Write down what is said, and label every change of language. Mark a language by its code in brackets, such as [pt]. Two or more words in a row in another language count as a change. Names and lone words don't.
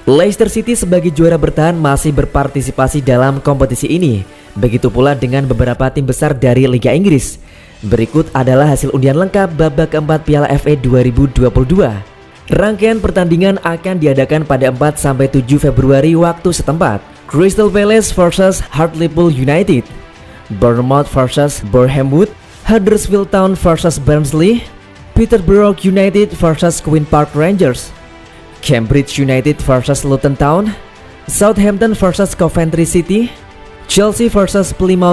[id] Leicester City sebagai juara bertahan masih berpartisipasi dalam kompetisi ini. Begitu pula dengan beberapa tim besar dari Liga Inggris. Berikut adalah hasil undian lengkap babak keempat Piala FA 2022. Rangkaian pertandingan akan diadakan pada 4-7 Februari waktu setempat. Crystal Palace vs Hartlepool United, Bournemouth vs Bournemouth, Huddersfield Town vs Barnsley, Peterborough United vs Queen Park Rangers, Cambridge United vs Luton Town, Southampton vs Coventry City, Chelsea vs Plymouth